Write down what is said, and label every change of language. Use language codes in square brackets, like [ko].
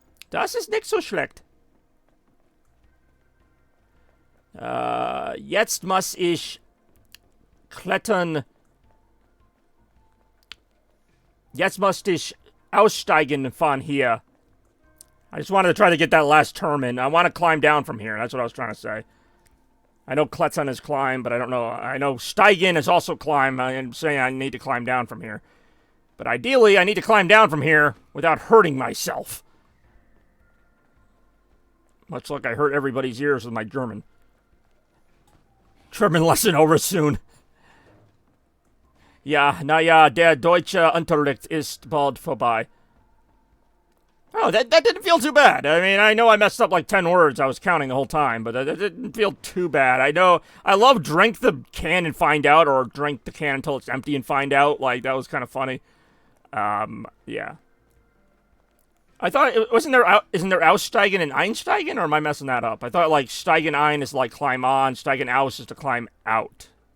[de] Das ist nicht so schlecht. Jetzt muss ich klettern. Jetzt must ich aussteigen von hier. [en] I just wanted to try to get that last term in. I want to climb down from here. That's what I was trying to say. I know klettern is climb, but I don't know. I know steigen is also climb. I'm saying I need to climb down from here. But ideally, I need to climb down from here without hurting myself. Much like I hurt everybody's ears with my German. German lesson over soon. [de] Ja, naja, der deutsche Unterricht ist bald vorbei. [en] Oh, that didn't feel too bad. I mean, I know I messed up like 10 words. I was counting the whole time, but that didn't feel too bad. I know I love drink the can and find out, or drink the can until it's empty and find out. Like, that was kind of funny. Yeah. I thought, isn't there Aussteigen and Einsteigen, or am I messing that up? I thought, like, [de] Steigen ein [en] is, like, climb on, [de] Steigen aus [en] is to climb out.